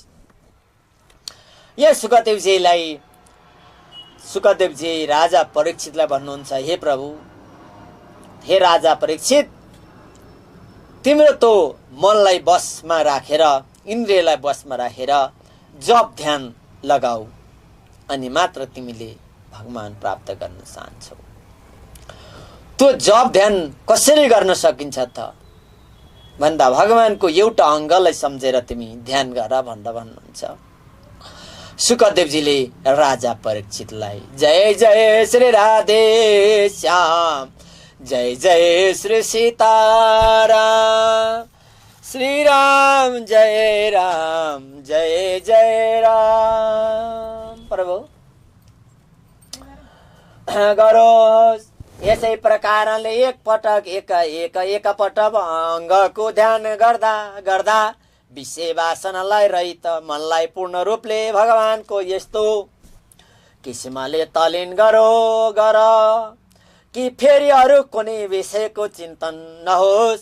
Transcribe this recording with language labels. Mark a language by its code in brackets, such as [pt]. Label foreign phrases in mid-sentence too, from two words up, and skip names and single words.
[ne] यो शुकदेवजी राजा परीक्षितलाई भन्नुहुन्छ, हे प्रभु, हे राजा परीक्षित, तिम्रो तो मनलाई बसमा राखेर, इन्द्रियलाई बसमा राखेर जप ध्यान लगाऊ, अनि मात्र तिमीले भगवान प्राप्त गर्न चाहन्छौ। त्यो जप ध्यान कसरी गर्न सकिन्छ त भन्दा भगवानको एउटा अङ्गलाई सम्झेर तिमी ध्यान गर भनेर भन्नुहुन्छ। शुकदेवजीले राजा परीक्षितलाई जय जय श्री राधे श्याम, जय जय श्री सीताराम, श्री राम जय राम, जय जय राम प्रभु गरोस्। यसै प्रकारले एकपटक अङ्गको ध्यान गर्दा गर्दा विषय वासनालाई रहित मनलाई पूर्ण रूपले भगवानको यस्तो किसिमले तलिन गर कि फेरि अरू कुनै विषयको चिन्तन नहोस्।